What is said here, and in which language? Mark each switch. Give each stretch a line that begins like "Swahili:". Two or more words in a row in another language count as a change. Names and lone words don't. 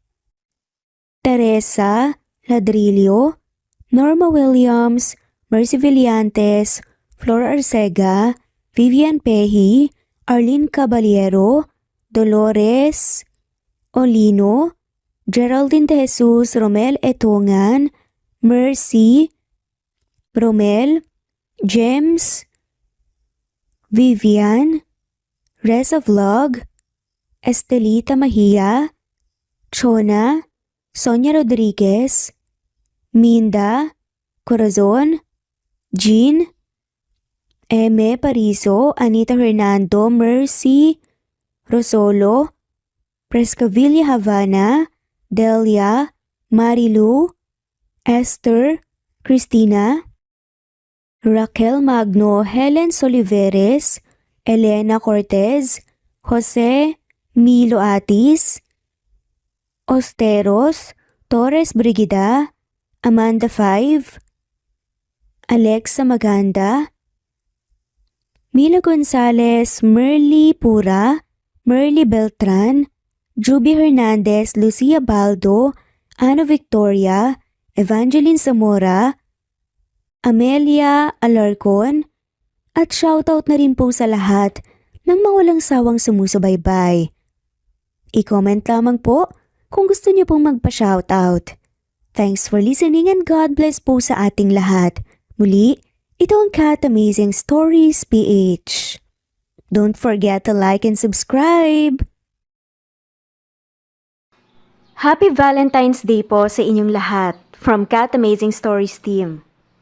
Filipino: Teresa Ladrillo, Norma Williams, Mercy Villantes, Flor Arcega, Vivian Pehi, Arlene Caballero, Dolores Olino, Geraldine De Jesus, Romel Etongan, Mercy, Romel, James, Vivian, Reza Vlog, Estelita Mahia, Chona, Sonia Rodriguez, Minda, Corazon, Jean, Eme Pariso, Anita Hernando, Mercy, Rosolo, Prescavilla Havana, Delia, Marilu, Esther, Christina, Raquel Magno, Helen Soliveres, Elena Cortez, Jose Milo Atis, Osteros, Torres Brigida, Amanda 5, Alexa Maganda, Mila Gonzalez, Merly Pura, Merly Beltran, Juby Hernandez, Lucia Baldo, Ana Victoria, Evangeline Zamora, Amelia Alarcon, at shoutout na rin po sa lahat ng mawalang sawang sumusubaybay. I-comment lamang po kung gusto niyo pong magpa-shoutout.
English: Thanks for listening and God bless
Filipino: po sa ating lahat. Muli, ito ang Cat Amazing Stories PH.
English: Don't forget to like and subscribe! Happy Valentine's Day
Filipino: po sa inyong lahat
English: from Cat Amazing Stories team.